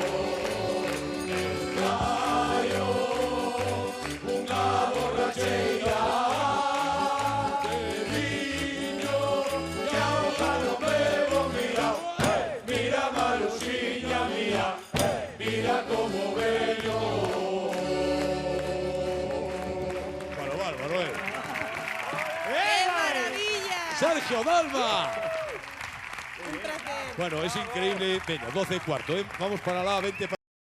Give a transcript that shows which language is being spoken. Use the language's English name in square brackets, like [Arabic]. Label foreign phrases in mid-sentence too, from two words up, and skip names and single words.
[Galician] Traio unha borracheira de viño que auga non bebo, mira, mira Maruxiña, mira, mira como veño. [Spanish] Bueno, bárbaro, ¡Qué maravilla! Sergio Dalma. Un placer. Bueno, es increíble. Venga, 12:15, ¿eh? Vamos para la 20.